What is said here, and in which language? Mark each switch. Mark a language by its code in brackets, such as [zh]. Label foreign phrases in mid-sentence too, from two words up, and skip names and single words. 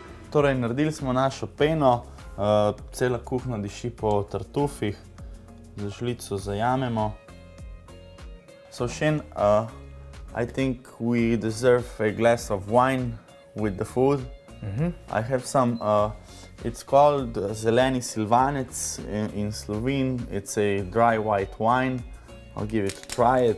[sl] Torej, naredili smo našo peno, cela kuhna diši po tartufih, z žlico zajamemo. [en] So Shin, I think we deserve a glass of wine with the food. I have some, it's called Zeleni Silvanec in Slovene. It's a dry white wine. I'll give it a try.